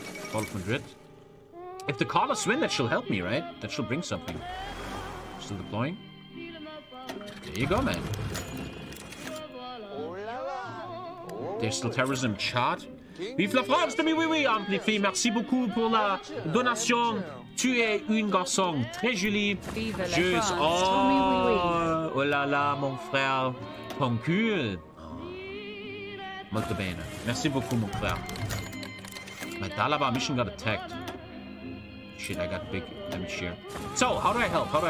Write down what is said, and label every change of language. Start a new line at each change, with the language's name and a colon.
English: Fall of Madrid. If the Carlos win, that should help me, right? That should bring something. Still deploying? There you go, man. There's still terrorism chat.
French: Vive la France, Tommy, oui, oui, amplifie. Merci beaucoup pour la donation. Tu es une garçon très jolie. Vive la France, Tommy, oui, oui. Oh là là, mon frère. Ton cul.
Italian: Molto bene.
French: Merci beaucoup, mon frère.
English: My Dalaba mission got attacked. Shit, I got big damage here. So, how do I help?